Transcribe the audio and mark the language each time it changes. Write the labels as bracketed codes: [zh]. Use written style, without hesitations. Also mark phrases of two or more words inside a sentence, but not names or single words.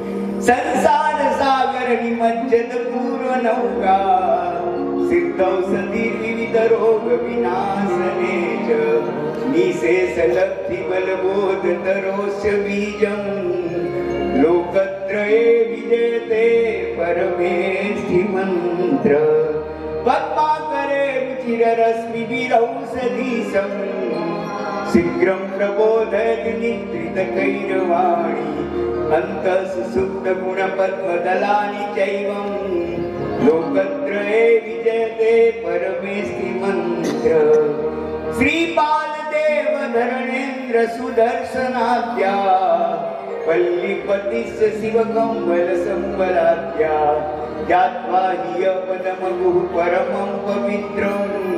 [sa] સંસાર સાગર નિમજ્જત પૂર્વ નૌકા, સિદ્ધૌષધિ વિવિધ રોગ વિનાશને ચ, નિશેષ લબ્ધિ બલબોધ તરોસ્ય બીજમ, લોકત્રયે વિજયતે પરમેશ્વરી મંત્ર. પદ્માકરે રુચિર રશ્મિ વિરૌષધિસમ, શીઘ્રમ પ્રબોધયત નિદ્રિત કૈરવાણી, અંતઃ સુસુપ્ત ગુણ પદ્મદલાની ચૈવમ, लोकत्रये विजयते परमेष्टि मंत्र श्रीपाल देव धरणेन्द्र सुदर्शनाद्या पल्लीपतिश्च शिवकम्बल संबलाद्या ज्ञात्वा हि परमं पवित्रं